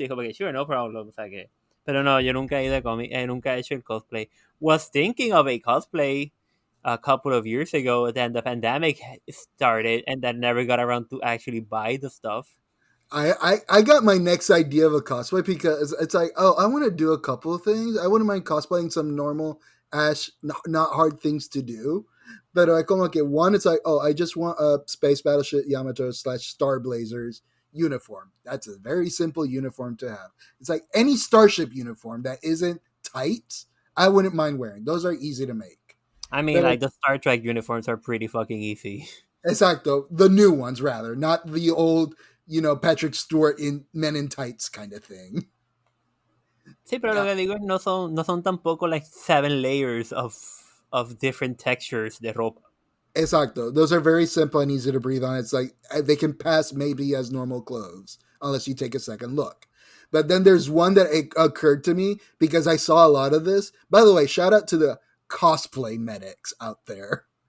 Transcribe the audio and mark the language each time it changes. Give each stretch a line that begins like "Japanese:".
Spanish: Y es como que,
English: sure, no problem.
Spanish: O sea que, pero no, yo nunca he ido a nunca he hecho el cosplay.
English: Was thinking of a cosplay a couple of years ago, then the pandemic started and then never got around to actually buy the stuff. I got my next idea of a cosplay because it's like, oh, I want to do a couple of things. I wouldn't mind cosplaying some normal not hard things to do. But I come like one, it's like, oh, I just want a Space Battleship Yamato / Star Blazers uniform. That's a very simple uniform to have. It's like any Starship uniform that isn't tight, I wouldn't mind wearing. Those are easy to make. I mean, but the Star Trek uniforms are pretty fucking easy.
Spanish: Exacto.
English: The new ones, rather. Not the old, Patrick Stewart in Men in Tights kind of thing.
Spanish: Sí, pero lo que digo es no son tampoco
English: like 7 layers of different textures
Spanish: de ropa. Exacto.
English: Those are very simple and easy to breathe on. It's like they can pass maybe as normal clothes unless you take a second look. But then there's one that occurred to me because I saw a lot of this. By the way, shout out to the cosplay medics out there.